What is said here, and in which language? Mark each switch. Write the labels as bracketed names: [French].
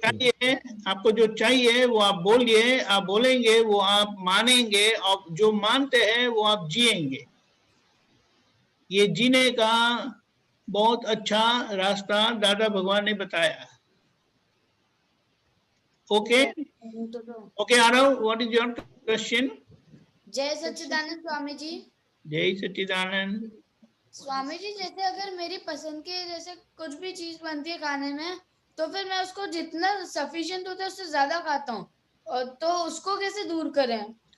[Hindi] चाहिए आपको जो चाहिए वो आप बोलिए, आप बोलेंगे वो आप मानेंगे और जो मानते हैं वो आप जिएंगे. ये जीने का बहुत अच्छा रास्ता दादा भगवान ने बताया. [English] Okay? Okay, Arav, what is your question? [Hindi] जय सच्चिदानंद स्वामी जी. जय सच्चिदानंद. स्वामी जी जैसे अगर मेरी पसंद के जैसे कुछ भी चीज बनती है खाने में तो फिर मैं उसको जितना सफिशिएंट होता है उससे ज्यादा खाता हूँ और तो उसको कैसे दूर करें.